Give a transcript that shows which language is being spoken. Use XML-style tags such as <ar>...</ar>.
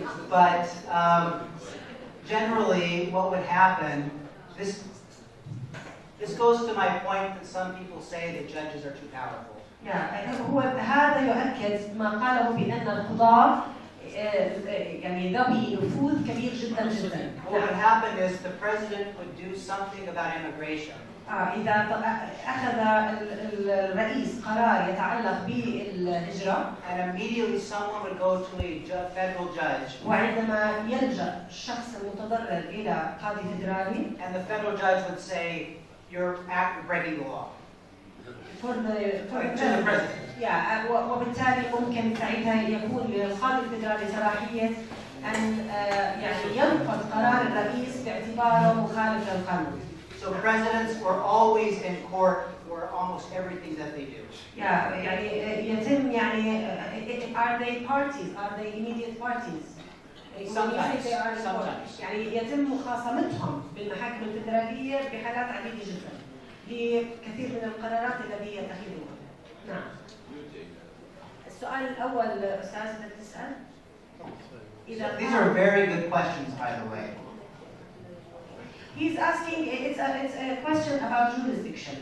<en>But generally, what would happen, this goes to my point that some people say that judges are too powerful.</en> <ar>هو هذا يؤكد ما قاله بأن القضاة يعني ذوي نفوذ كبير جدا جدا.</ar> <en>What would happen is the president would do something about immigration.</en> <ar>إذا أخذ الرئيس قرار يتعلق بالهجرة.</ar> <en>And immediately someone would go to a federal judge.</en> <ar>وعندما يلجأ الشخص المتضرر إلى قاضي فدرالي.</ar> <en>And the federal judge would say, you're breaking the law. For the president.</en> <ar>وبالتالي ممكن ساعتها يكون للقاضي الفدرالي صلاحية أن يعني ينقض قرار الرئيس باعتباره مخالف للقانون.</ar> <en>So presidents were always in court for almost everything that they do.</en> <ar>يعني يتم يعني</ar> <en>are they parties? Are they immediate parties? Sometimes.</en> <ar>يعني يتم مخاصمتهم بالمحاكم الفدرالية بحالات عديدة جدا لكثير من القرارات التي يتخذونها. نعم. السؤال الأول أستاذ تسأل.</ar> <en>These are very good questions, by the way. He's asking, it's a question about jurisdiction.</en>